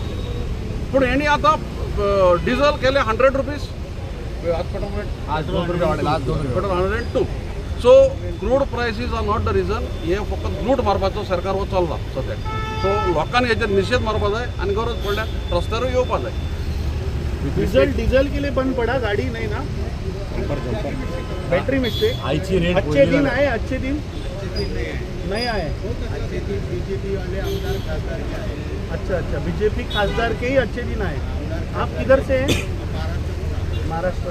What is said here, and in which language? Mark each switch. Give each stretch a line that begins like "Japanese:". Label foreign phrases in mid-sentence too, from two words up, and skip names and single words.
Konkani: पूण हेणी आतां डिझल केले 100 रुपीज, आज 2 रुपया वाडयला, आज 102.
English: So crude prices are not the reason.
Konkani: हे फकत लूट मारपाचो सरकार हो चल्ला सद्याक. सो लोकांनी हेचेर निशेध मारपा जाय आनी गरज पडल्यार रस्त्यारूय येवपा जाय.
Hindi: डीजल के लिए बंद पड़ा, गाड़ी नहीं ना,
English: battery mistake.
Hindi: अच्छे दिन आए, अच्छे दिन नहीं आए. बीजेपी वाले आमदार खासदार के आए. अच्छा, बीजेपी खासदार के ही अच्छे दिन आए. आप किधर से हैं? महाराष्ट्र.